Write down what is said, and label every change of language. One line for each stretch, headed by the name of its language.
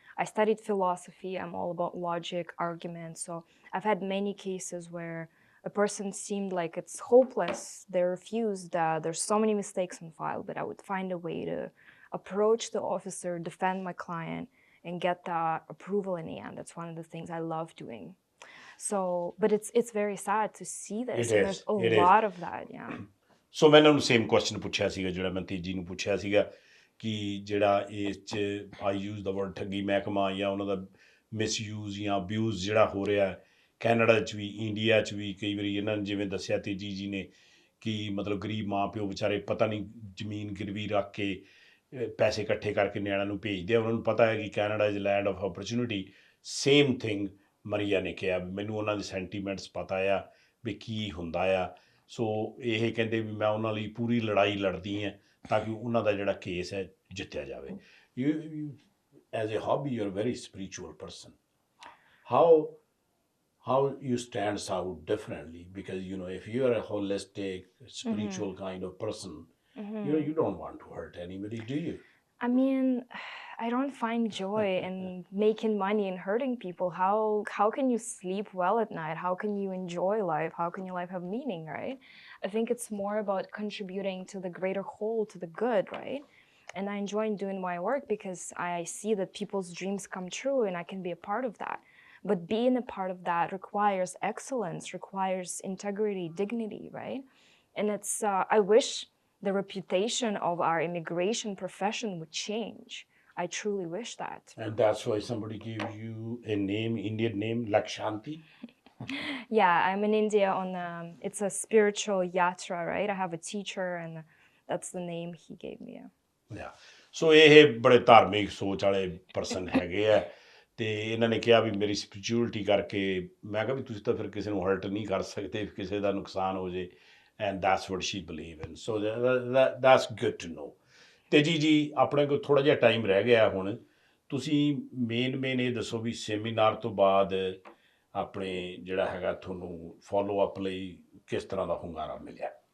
English: I studied philosophy, I'm all about logic, argument, so I've had many cases where a person seemed like it's hopeless, they're refused, there's so many mistakes on file, but I would find a way to approach the officer, defend my client, and get the approval in the end. That's one of the things I love doing. So, but it's very sad to see this, It and is, there's it a is. lot of that, yeah.
Punjabi: ਸੋ ਮੈਂ ਇਹਨਾਂ ਨੂੰ same question ਪੁੱਛਿਆ ਸੀਗਾ ਜਿਹੜਾ ਮੈਂ ਤੇਜੀ ਨੂੰ ਪੁੱਛਿਆ ਸੀਗਾ ਕਿ ਜਿਹੜਾ ਇਸ 'ਚ
English: I use
Punjabi: ਦਾ ਵਰਡ ਠੱਗੀ ਮਹਿਕਮਾ ਜਾਂ ਉਹਨਾਂ ਦਾ ਮਿਸਯੂਜ਼ ਜਾਂ ਅਬਿਊਜ਼ ਜਿਹੜਾ ਹੋ ਰਿਹਾ ਕੈਨੇਡਾ 'ਚ ਵੀ, ਇੰਡੀਆ 'ਚ ਵੀ। ਕਈ ਵਾਰੀ ਇਹਨਾਂ ਨੇ ਜਿਵੇਂ ਦੱਸਿਆ ਤੇਜੀ ਜੀ ਨੇ ਕਿ ਮਤਲਬ ਗਰੀਬ ਮਾਂ ਪਿਓ ਵਿਚਾਰੇ ਪਤਾ ਨਹੀਂ ਜ਼ਮੀਨ ਗਿਰਵੀ ਰੱਖ ਕੇ ਪੈਸੇ ਇਕੱਠੇ ਕਰਕੇ ਨਿਆਣਿਆਂ ਨੂੰ ਭੇਜਦੇ ਆ। ਉਹਨਾਂ ਨੂੰ ਪਤਾ ਹੈ ਕਿ
English: Canada is land of opportunity. Same thing
Punjabi: ਮਰੀਆ ਨੇ ਕਿਹਾ ਵੀ ਮੈਨੂੰ ਉਹਨਾਂ ਦੇ ਸੈਂਟੀਮੈਂਟਸ ਪਤਾ ਆ ਵੀ ਕੀ ਹੁੰਦਾ ਆ। ਸੋ ਇਹ ਕਹਿੰਦੇ ਵੀ ਮੈਂ ਉਹਨਾਂ ਲਈ ਪੂਰੀ ਲੜਾਈ ਲੜਦੀ ਹਾਂ ਤਾਂ ਕਿ ਉਹਨਾਂ ਦਾ ਜਿਹੜਾ ਕੇਸ ਹੈ ਜਿੱਤਿਆ ਜਾਵੇ।
English: You as a hobby you are very spiritual person. how you stands out differently, because if you are a holistic spiritual kind of person, you don't want to hurt anybody, do you? I mean, I don't find joy in making money and hurting people. How can you sleep well at night? How can you enjoy life? How can your life have meaning, right? I think it's more about contributing to the greater whole, to the good, right? And I enjoy doing my work because I see that people's dreams come true and I can be a part of that. But being a part of that requires excellence, requires integrity, dignity, right? And it's, I wish the reputation of our immigration profession would change. I truly wish that. And that's why somebody gave you a name, Indian name, Lakshanti? Yeah, I'm in India on, it's a spiritual yatra, right? I have a teacher and that's the name he gave me. Yeah.
Punjabi: So ਇਹ ਬੜੇ ਧਾਰਮਿਕ ਸੋਚ ਵਾਲੇ person ਹੈਗੇ ਆ ਤੇ ਇਹਨਾਂ ਨੇ ਕਿਹਾ ਵੀ ਮੇਰੀ ਸਪਿਰਿਚੁਅਲਿਟੀ ਕਰਕੇ। ਮੈਂ ਕਿਹਾ ਵੀ ਤੁਸੀਂ ਤਾਂ ਫਿਰ ਕਿਸੇ ਨੂੰ ਹਰਟ ਨਹੀਂ ਕਰ ਸਕਦੇ, ਕਿਸੇ ਦਾ ਨੁਕਸਾਨ ਹੋ ਜੇ।
English: And that's what she believe in. So that's good to know.
Punjabi: ਤੇਜੀ ਜੀ, ਆਪਣੇ ਕੋਲ ਥੋੜ੍ਹਾ ਜਿਹਾ ਟਾਈਮ ਰਹਿ ਗਿਆ ਹੁਣ। ਤੁਸੀਂ ਮੇਨ ਇਹ ਦੱਸੋ ਵੀ ਸੈਮੀਨਾਰ ਤੋਂ ਬਾਅਦ ਆਪਣੇ ਜਿਹੜਾ ਹੈਗਾ ਤੁਹਾਨੂੰ ਫੋਲੋ ਅਪ ਲਈ ਕਿਸ ਤਰ੍ਹਾਂ ਦਾ ਹੁੰਗਾਰਾ ਮਿਲਿਆ?